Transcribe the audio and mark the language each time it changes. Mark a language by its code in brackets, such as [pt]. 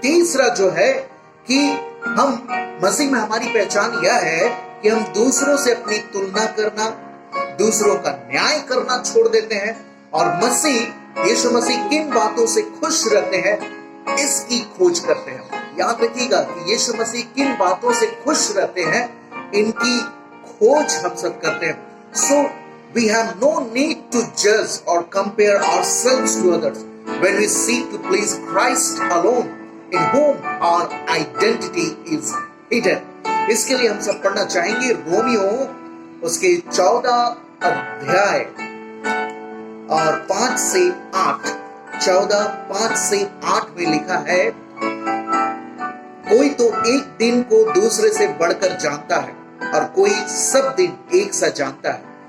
[hi] तीसरा जो है कि हम मसीह में हमारी पहचान यह है कि हम दूसरों से अपनी तुलना करना, दूसरों का न्याय करना छोड़ देते हैं और यीशु मसीह किन बातों से खुश रहते हैं इसकी खोज करते हैं। याद रखिएगा कि यीशु मसीह किन बातों से खुश रहते हैं इनकी खोज हम सब करते हैं। [en] So we have no need to judge or compare ourselves to others when we seek to please Christ alone, in whom our identity is hidden। [hi] इसके लिए हम सब पढ़ना चाहेंगे रोमियो उसके 14 अध्याय और 5 से 8। 14:5 से 8 में लिखा है, कोई तो एक दिन को दूसरे से बढ़कर जानता है और कोई सब दिन एक सा जानता है।